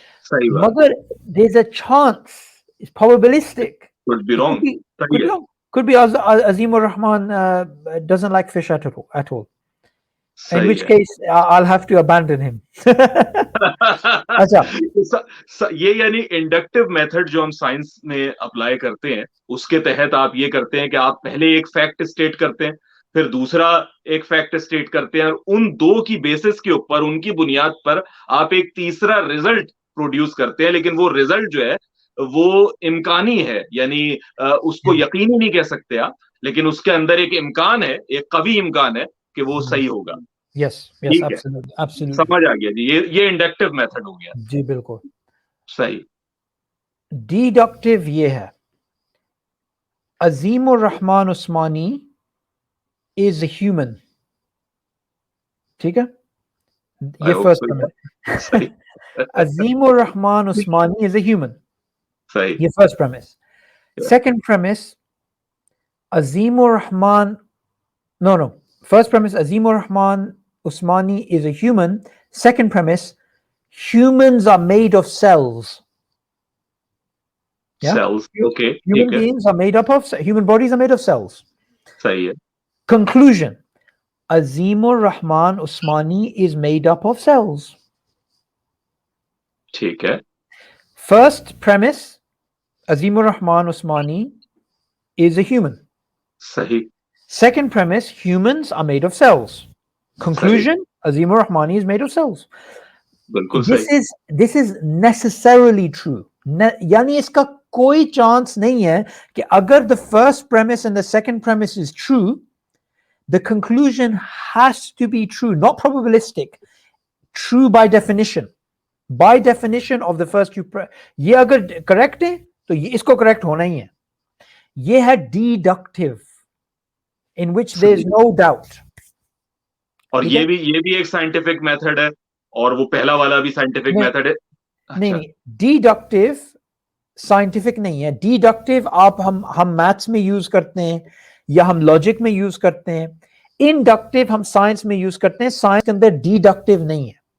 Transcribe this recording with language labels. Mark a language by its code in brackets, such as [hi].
[ur] Magar [en] there's a chance, it's probabilistic, could be wrong, could be Azim ur-Rahman doesn't like fish at all. In which case I'll have to abandon him. [ur] اچھا, یہ یعنی inductive method جو ہم science میں apply کرتے ہیں اس کے تحت آپ یہ کرتے ہیں کہ آپ پہلے ایک فیکٹ اسٹیٹ کرتے ہیں, پھر دوسرا ایک فیکٹ اسٹیٹ کرتے ہیں, اور ان دو کی بیسس کے اوپر, ان کی بنیاد پر آپ ایک تیسرا ریزلٹ پروڈیوس کرتے ہیں. لیکن وہ ریزلٹ جو ہے وہ امکانی ہے, یعنی اس کو یقینی نہیں کہہ سکتے آپ, لیکن اس کے اندر ایک امکان ہے, ایک قوی امکان ہے کہ وہ صحیح ہوگا. [en] yes absolutely [ur] سمجھ آ گیا جی, یہ انڈکٹیو میتھڈ ہو گیا. جی بالکل صحیح. ڈیڈکٹیو یہ ہے, عظیم الرحمن عثمانی [en] is a human, [ur] ٹھیک ہے. [en] یہ first Azim ur-Rahman Usmani is a human, یہ first premise. Second premise, Azim ur-Rahman no first premise, Azim ur-Rahman Usmani is a human. Second premise, humans are made of cells. Yeah? Cells, okay. Human beings are made up of, human bodies are made of cells. [ur] Sahi hai. [en] Conclusion, Azim ur-Rahman Usmani is made up of cells. [ur] ٹھیک ہے. [en] First premise, Azim ur-Rahman Usmani is a human. [ur] صحیح. [en] Second premise, humans are made of cells. Conclusion, Azim ur-Rahmani is made of cells. This is necessarily true. [ur] یعنی اس کا کوئی chance نہیں ہے کہ اگر [en] the first premise and the second premise is true, the conclusion has to be true, not probabilistic, true by definition. By definition of the first two [ur] یہ اگر correct ہے تو اس کو کریکٹ ہونا ہی ہے. یہ ہے [en] deductive, in which there is no doubt. [ur] اور یہ بھی ایک سائنٹیفک میتھڈ ہے, اور وہ پہلا والا بھی سائنٹیفک میتھڈ ہے. نہیں, ڈیڈکٹیو سائنٹیفک نہیں ہے. ڈیڈکٹیو آپ ہم میتھس میں یوز کرتے ہیں یا ہم لاجک میں یوز کرتے ہیں. انڈکٹیو ہم سائنس میں یوز کرتے ہیں, سائنس کے اندر ڈیڈکٹیو نہیں ہے.